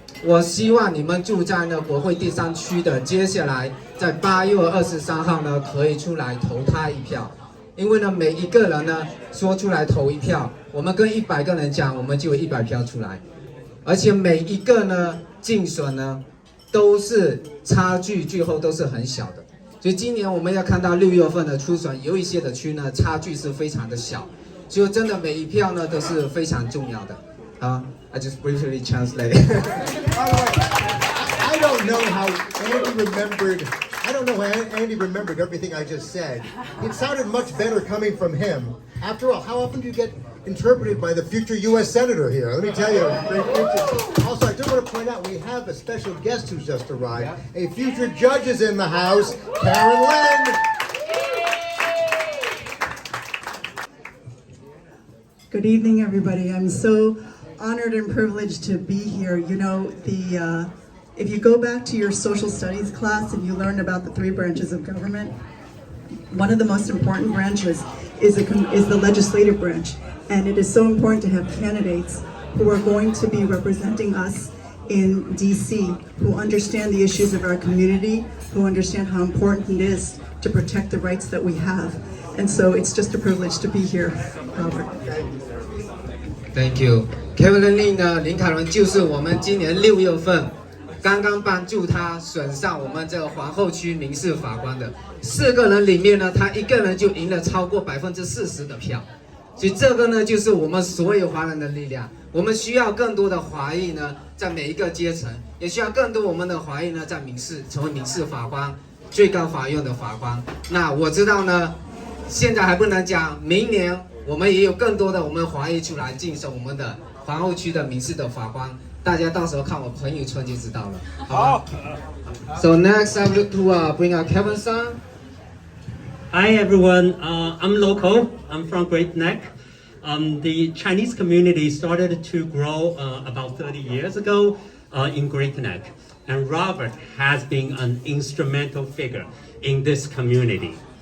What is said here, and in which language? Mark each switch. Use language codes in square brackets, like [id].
[zh] 我希望你们住在呢国会第3区的，接下来在8月23号呢可以出来投他一票，因为呢每一个人呢说出来投一票，我们跟100个人讲，我们就有100票出来，而且每一个呢竞选呢都是差距最后都是很小的，所以今年我们要看到6月份的初选，有一些的区呢差距是非常的小，所以真的每一票呢都是非常重要的啊。 [en] I just briefly translate. By the way, I don't know how Andy remembered. I don't know how Andy remembered everything I just said. It sounded much better coming from him. After all, how often do you get interpreted by the future U.S. Senator here? Let me tell you. Also, I do want to point out we have a special guest who's just arrived. A future judge is in the house, Karen Lynn. Good evening, everybody. I'm so honored and privileged to be here. You know, if you go back to your social studies class and you learned about the 3 branches of government, one of the most important branches is the legislative branch. And it is so important to have candidates who are going to be representing us in DC, who understand the issues of our community, who understand how important it is to protect the rights that we have. And so it's just a privilege to be here, Robert. Thank you. [zh] Kevin Lin 呢，林凯伦就是我们今年6月份刚刚帮助他选上我们这个皇后区民事法官的4个人里面呢，他一个人就赢了超过40%的票，所以这个呢就是我们所有华人的力量。我们需要更多的华裔呢，在每一个阶层，也需要更多我们的华裔呢，在成为民事法官、最高法院的法官。那我知道呢，现在还不能讲，明年我们也有更多的我们华裔出来竞选我们的皇后区的民事的法官，大家到时候看我朋友圈就知道了。好。 [en] So next, I would like to bring out Kevin Sun. Hi everyone, I'm local. I'm from Great Neck. The Chinese community started to grow about 30 years ago in Great Neck, and Robert has been an instrumental figure in this community.